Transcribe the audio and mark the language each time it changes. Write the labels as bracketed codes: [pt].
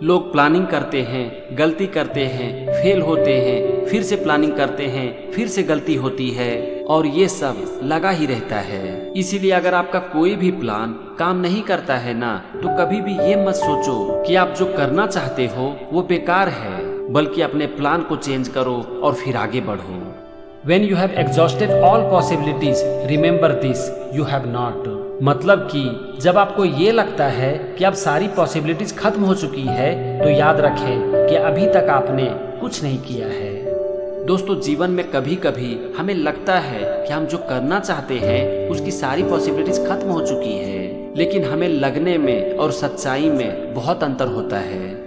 [hi] लोग प्लानिंग करते हैं, गलती करते हैं, फेल होते हैं, फिर से प्लानिंग करते हैं, फिर से गलती होती है और ये सब लगा ही रहता है। इसीलिए अगर आपका कोई भी प्लान काम नहीं करता है ना, तो कभी भी ये मत सोचो कि आप जो करना चाहते हो वो बेकार है, बल्कि अपने प्लान को चेंज करो और फिर आगे बढ़ो। [en] When you have exhausted all possibilities, remember this, you have not। [hi] मतलब कि जब आपको ये लगता है कि अब सारी पॉसिबिलिटीज खत्म हो चुकी है, तो याद रखें कि अभी तक आपने कुछ नहीं किया है। दोस्तों, जीवन में कभी कभी हमें लगता है कि हम जो करना चाहते हैं उसकी सारी पॉसिबिलिटीज खत्म हो चुकी है, लेकिन हमें लगने में और सच्चाई में बहुत अंतर होता है।